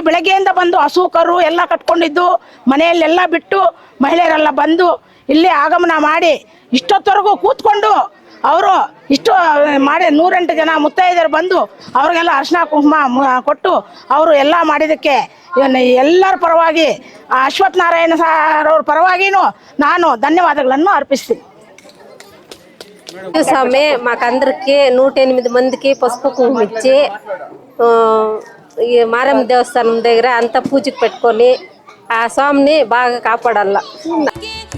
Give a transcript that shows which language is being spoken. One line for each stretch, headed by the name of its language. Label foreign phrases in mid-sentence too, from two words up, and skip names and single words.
Kannada: ಬೆಳಗ್ಗೆಯಿಂದ ಬಂದು ಹಸು ಕರು ಎಲ್ಲ ಕಟ್ಕೊಂಡಿದ್ದು ಮನೆಯಲ್ಲೆಲ್ಲ ಬಿಟ್ಟು ಮಹಿಳೆಯರೆಲ್ಲ ಬಂದು ಇಲ್ಲಿ ಆಗಮನ ಮಾಡಿ ಇಷ್ಟೊತ್ತವರೆಗೂ ಕೂತ್ಕೊಂಡು ಅವರು ಇಷ್ಟು ಮಾಡಿ 108 ಜನ ಮುತ್ತೈದೆಯರು ಬಂದು ಅವ್ರಿಗೆಲ್ಲ ಅರಿಶಿನ ಕುಂಕುಮ ಕೊಟ್ಟು ಅವರು ಎಲ್ಲ ಮಾಡಿದ್ದಕ್ಕೆ ಎಲ್ಲರ పరವಾಗಿ ಅಶ್ವತ್ಥ ನಾರಾಯಣ ಸಾರ್ ಅವ್ರ పరವಾಗಿನೂ ನಾನು
Telugu: ధన్యవాదాలను అర్పిస్తుంది. స్వామి మాకందరికి 108 మందికి పసుపు కుంకుమ ఇచ్చి ఈ మారమ్మ దేవస్థానం దగ్గర అంతా పూజకు పెట్టుకొని ఆ స్వామిని బాగా కాపాడాల.